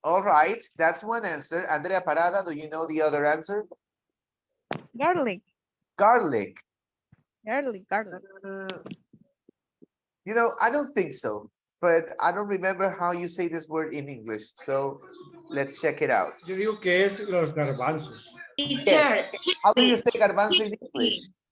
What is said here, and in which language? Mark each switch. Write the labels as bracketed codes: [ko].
[en] All right, that's one answer. Andrea Parada, do you know the other answer? Garlic. Garlic. Garlic. You know, I don't think so, but I don't remember how you say this word in English. So let's check it out. [es] Yo digo que es los garbanzos. [en] Yes. How do you say garbanzo in English?